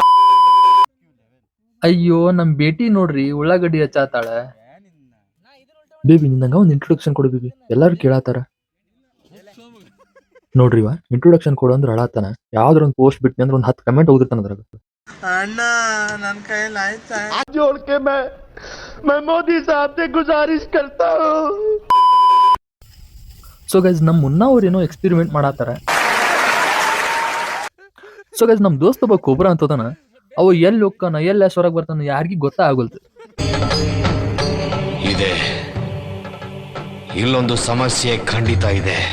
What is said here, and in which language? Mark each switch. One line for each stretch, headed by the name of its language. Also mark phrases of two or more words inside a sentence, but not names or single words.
Kannada: ಅಯ್ಯೋ ನಮ್ ಬೇಟಿ ನೋಡ್ರಿ ಉಳ್ಳಾಗಡ್ಡಿ ಹಚ್ಚಾತಾಳ. ಬೇಬಿ ನಿನ್ನಂಗ ಒಂದ್ ಇಂಟ್ರೊಡಕ್ಷನ್ ಕೊಡು ಬೇಬಿ, ಎಲ್ಲಾರು ಕೇಳಾತಾರ. ನೋಡ್ರಿ ಇಂಟ್ರೊಡಕ್ಷನ್ ಕೊಡು ಅಂದ್ರೆ ಅಳಾತಾನ. ಯಾವ್ದ್ರ ಒಂದು ಪೋಸ್ಟ್ ಬಿಟ್ನಿ ಅಂದ್ರೆ ಒಂದು 10 ಕಮೆಂಟ್ ಹೋಗಿರ್ತಾನ ಅದ್ರಾಗ. ಅಣ್ಣ ನನ್ ಕೈಯಲ್ಲಿ ಆಯ್ತಾ
Hindi: जोड़ मैं मोदी साहब से गुजारिश करता हूँ.
English: so guys
Kannada: ನಮ್ ಮುನ್ನ ಅವ್ರು ಏನೋ ಎಕ್ಸ್ಪೆರಿಮೆಂಟ್ ಮಾಡಾತಾರ.
English: so guys
Kannada: ನಮ್ ದೋಸ್ತ ಒಬ್ಬ ಕೊಬ್ರಾ ಅಂತದಾನ. ಅವ ಎಲ್ಲಿ ಹೋಗ್ತಾನ ಎಲ್ಲಿ ಹೊರಗೆ ಬರ್ತಾನ ಯಾರಿಗೂ ಗೊತ್ತಾಗಲ್ತು. ಇದೆ ಇಲ್ಲೊಂದು ಸಮಸ್ಯೆ ಖಂಡಿತ ಇದೆ.